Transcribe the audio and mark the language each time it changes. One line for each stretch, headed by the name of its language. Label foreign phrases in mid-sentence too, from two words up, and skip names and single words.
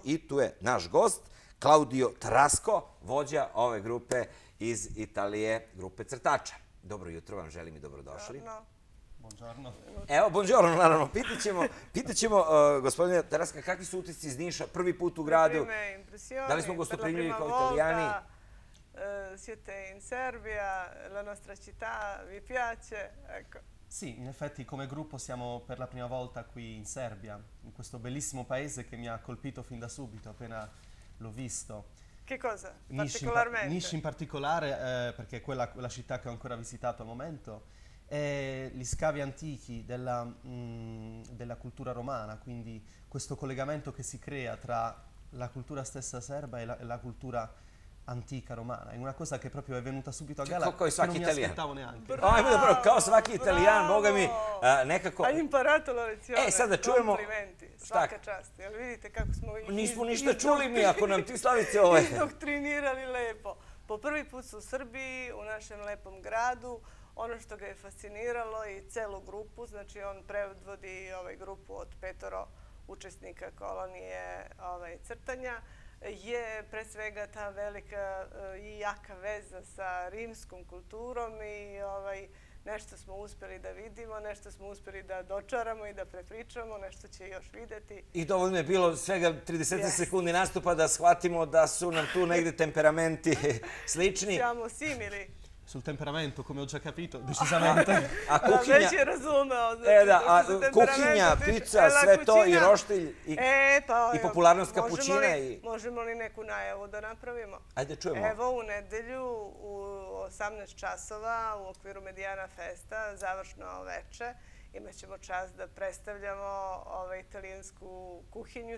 Serbian: I tu je naš gost, Claudio Tarasco, vođa ove grupe iz Italije, grupe crtača. Dobro jutro vam želim i dobrodošli.
Italian: Buongiorno.
Serbian: Evo, buongiorno, naravno. Pitaćemo, gospodine Tarasca, kakvi su utisci iz Niša, prvi put u gradu? Da li smo gostoprimljivi kao Italijani?
Italian: Siete in Serbia, la nostra città vi piace? Ecco. Sì, in effetti come gruppo siamo per la prima volta qui in Serbia, in questo bellissimo paese che mi ha colpito fin da subito appena l'ho visto. Che cosa? Particolarmente? Niš in particolare, perché è quella città che ho ancora visitato al momento, e gli scavi antichi della cultura romana, quindi questo collegamento che si crea tra la cultura stessa serba e la cultura antica romana. È una cosa che proprio è venuta subito a galla, che non mi aspettavo neanche.
Serbian: Bravo, kao svaki Italijan, boga mi, nekako...
Italian: Hai imparato la lezione,
Serbian: sad da čujemo... Komplimenti, svaka čast. Jel vidite kako smo Nismo ništa čuli mi, ako nam ti, Slavice, izdoktrinirali lepo. Po prvi put su u Srbiji, u našem lepom gradu. Ono što ga je fasciniralo i celu grupu, znači on predvodi grupu od 5 učesnika kolonije crtanja, je pre svega ta velika i jaka veza sa rimskom kulturom i nešto smo uspjeli da vidimo, nešto smo uspjeli da dočaramo i da prepričamo, nešto će još videti. I dovoljno je bilo svega 30 sekundi nastupa da shvatimo da su nam tu negde temperamenti slični.
Italian: Siamo simili. Sul temperamento, come ho già capito, decisamente.
Serbian: A kuhinja... Već je razumeo. Kuhinja, pizza, sve to i roštilj i popularnost kapućina. Možemo li neku najavu da napravimo? Ajde, čujemo. Evo, u nedelju u 18 časova u okviru Mediana Festa, završno veče, imat ćemo čast da predstavljamo italijansku kuhinju.